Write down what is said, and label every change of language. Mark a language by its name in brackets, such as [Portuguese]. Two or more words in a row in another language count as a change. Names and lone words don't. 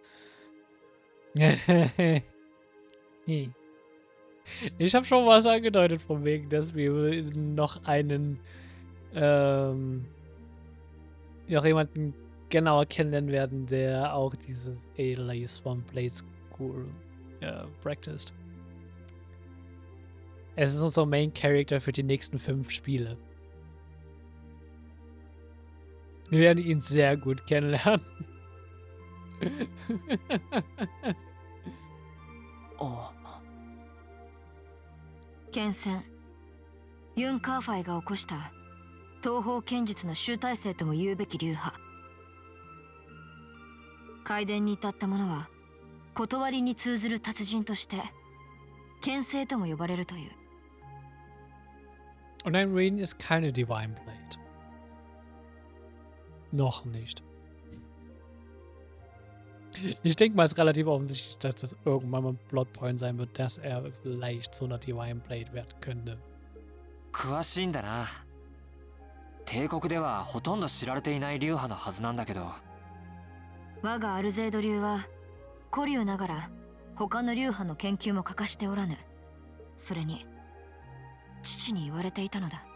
[German] Ich habe schon was angedeutet von wegen, dass wir noch einen, noch jemanden genauer kennenlernen werden, der auch dieses edle Swamp-Blades practiced. Es ist unser [English] Main Character [German] für die nächsten 5 Spiele. Wir werden ihn sehr gut kennenlernen. Oh. [Japanese] 剣戦、ユン・カーファイが起こした東方剣術の集大成とも言うべき流派。開伝に至った者は断りに通ずる達人として剣聖とも呼ばれるという。 [German] Und ein Raiden ist keine [English] Divine Blade. [German] Noch nicht. Ich denke mal, es ist relativ offensichtlich, dass das irgendwann mal ein Plotpoint sein wird, dass er vielleicht zu einer [English] Divine Blade [German] werden könnte. [Japanese] 詳しいんだな。帝国ではほとんど知られていない流派のはずなんだけど。我がアルゼード流は古流ながら他の流派の研究も欠かしておらぬ。それに父に言われていたのだ。